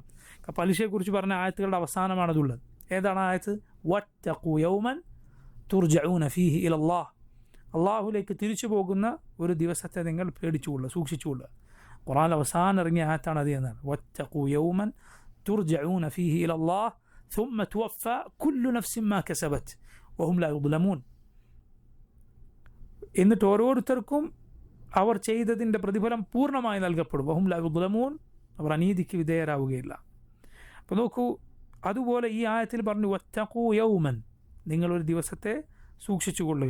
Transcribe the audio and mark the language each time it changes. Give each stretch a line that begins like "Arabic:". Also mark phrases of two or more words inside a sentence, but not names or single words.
Malayalam: പലിശയെക്കുറിച്ച് പറഞ്ഞ ആയത്തുകളുടെ അവസാനമാണതുള്ളത്. ഏതാണ് ആയത്ത്?
Arabic: واتقوا يوما ترجعون فيه إلى الله,
Malayalam: അള്ളാഹുലേക്ക് തിരിച്ചു പോകുന്ന ഒരു ദിവസത്തെ നിങ്ങൾ പേടിച്ചുകൊള്ളുക, സൂക്ഷിച്ചുകൊള്ളുക. ഖുർആനിൽ അവസാനം ഇറങ്ങിയ ആയത്താണ് അത് എന്നാണ്.
Arabic: واتقوا يوما ترجعون فيه إلى الله ثم توفى كل نفس ما كسبت وهم لا يظلمون.
Malayalam: എന്നിട്ട് ഓരോരുത്തർക്കും അവർ ചെയ്തതിൻ്റെ പ്രതിഫലം പൂർണ്ണമായി നൽകപ്പെടും.
Arabic: وهم لا يظلمون,
Malayalam: അവർ അനീതിക്ക് വിധേയരാവുകയില്ല. അപ്പോൾ നോക്കൂ, അതുപോലെ ഈ ആയത്തിൽ പറഞ്ഞു
Arabic: واتقوا يوما,
Malayalam: നിങ്ങളൊരു ദിവസത്തെ സൂക്ഷിച്ചുകൊള്ളുക.